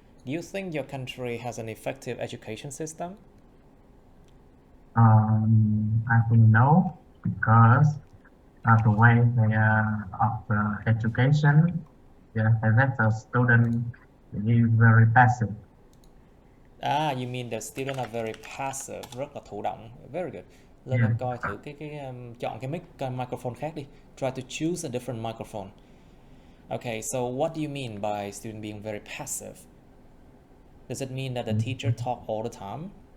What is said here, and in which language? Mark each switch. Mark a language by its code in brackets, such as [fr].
[en] Do you think your country has an effective education system? I think no, because the way of education, that the student is very passive. You mean the students are very passive, [vi] rất là thụ động. [en] Very good. [vi] Lên em coi thử chọn cái microphone khác đi. [en] Try to choose a different microphone. Okay, so what do you mean by student being very passive? Does it mean that the teacher talk all the time?